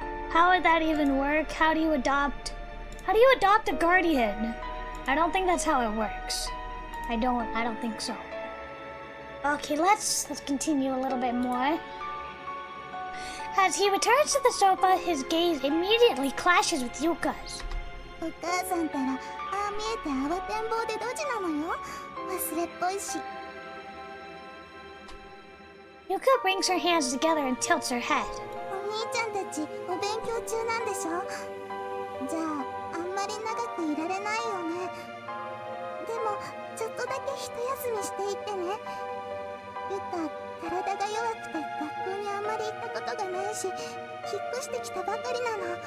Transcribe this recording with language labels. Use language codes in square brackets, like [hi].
[en] How would that even work? How do you adopt a guardian? I don't think that's how it works. I don't think so. Okay, let's continue a little bit more. As he returns to the sofa, his gaze immediately clashes with Yuka's. [ja] お母さんたらああ見えて慌てんぼうでドジなのよ。忘れっぽいし。 [en] Yuka brings her hands together and tilts her head. [ja] お兄ちゃんたちお勉強中なんでしょ。じゃああんまり長くいられないよね。でもちょっとだけ一休みしていってね。ゆか体が弱くて学校にあんまり行ったことがないし引っ越してきたばかりなの。